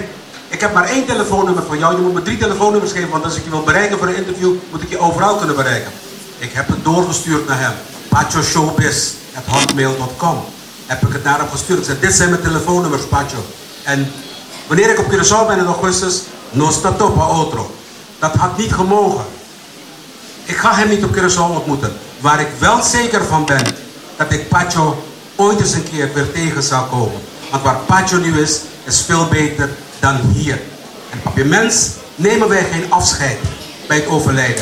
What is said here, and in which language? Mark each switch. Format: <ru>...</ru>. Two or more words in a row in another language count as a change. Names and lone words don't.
<nl>Ik heb maar 1 telefoonnummer van jou. Je moet me 3 telefoonnummers geven, want als ik je wil bereiken voor een interview, moet ik je overal kunnen bereiken. Ik heb het doorgestuurd naar hem. PachoShowbiz@hotmail.com. Heb ik het naar hem gestuurd. Ik zei, dit zijn mijn telefoonnummers, Pacho. En wanneer ik op Curaçao ben in augustus,</nl> <pap>no stato pa otro.</pap> <nl>Dat had niet gemogen. Ik ga hem niet op Curaçao ontmoeten. Waar ik wel zeker van ben, dat ik Pacho ooit eens een keer weer tegen zal komen. Want waar Pacho nu is veel beter dan hier. En op je mens nemen wij geen afscheid bij het overlijden.</nl>